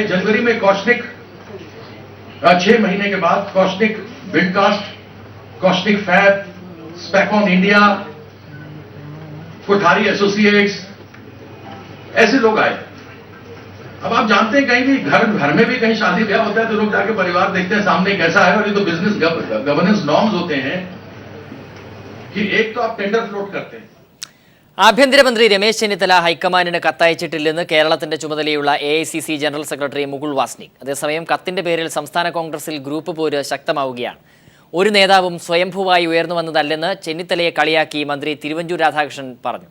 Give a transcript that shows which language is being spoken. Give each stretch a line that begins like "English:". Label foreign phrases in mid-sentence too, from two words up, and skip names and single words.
Hindi: जनवरी में कॉस्टिक 6 महीने के बाद कॉस्टिक विंडकास्ट, कॉस्टिक फैब, स्पेकॉन इंडिया, कोठारी एसोसिएट्स, ऐसे लोग आए. अब आप जानते हैं कहीं भी घर में भी कहीं शादी ब्याह होता है तो लोग जाके परिवार देखते हैं सामने कैसा है. और ये तो
English: business governance norms
Hindi: होते हैं कि एक तो आप
English: tender float
Hindi: करते हैं.
Malayalam: ആഭ്യന്തരമന്ത്രി രമേശ് ചെന്നിത്തല ഹൈക്കമാൻഡിന് കത്തയച്ചിട്ടില്ലെന്ന് കേരളത്തിന്റെ ചുമതലയുള്ള AICC
English: general secretary
Malayalam: മുകുൾ വാസ്നിക്. അതേസമയം കത്തിന്റെ പേരിൽ സംസ്ഥാന കോൺഗ്രസിൽ ഗ്രൂപ്പ് പോര് ശക്തമാവുകയാണ്. ഒരു നേതാവും സ്വയംഭൂവായി ഉയർന്നു വന്നതല്ലെന്ന് ചെന്നിത്തലയെ കളിയാക്കി മന്ത്രി തിരുവഞ്ചൂർ രാധാകൃഷ്ണൻ പറഞ്ഞു.